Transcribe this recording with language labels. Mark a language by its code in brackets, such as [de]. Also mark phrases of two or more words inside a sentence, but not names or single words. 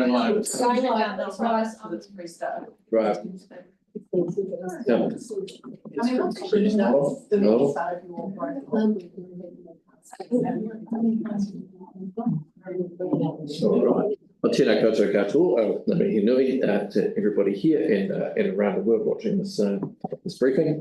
[en] Going live. That's right. It's restart. Right. Right. [mi] Tēnā koutou katoa, ngā mihi nui [en] to everybody here and around the world watching this this briefing.